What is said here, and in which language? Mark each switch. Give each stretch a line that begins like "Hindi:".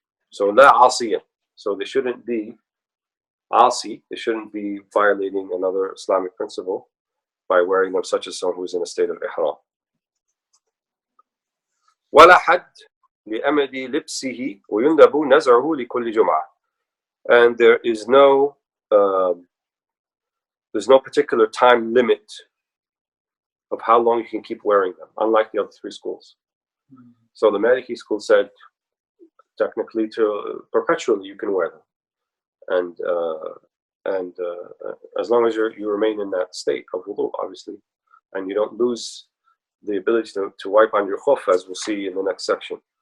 English: So la asiya. So they shouldn't be asi, they shouldn't be violating another Islamic principle by wearing them, such as someone who is in a state of ihram.
Arabic: Wala had, لأمد لبسه ويندب نزعه لكل جمعة.
English: And there's no particular time limit of how long you can keep wearing them, unlike the other three schools. So the Maliki school said technically to perpetually you can wear them, and as long as you remain in that state of wudu, obviously, and you don't lose the ability to wipe on your khuff, as we'll see in the next section.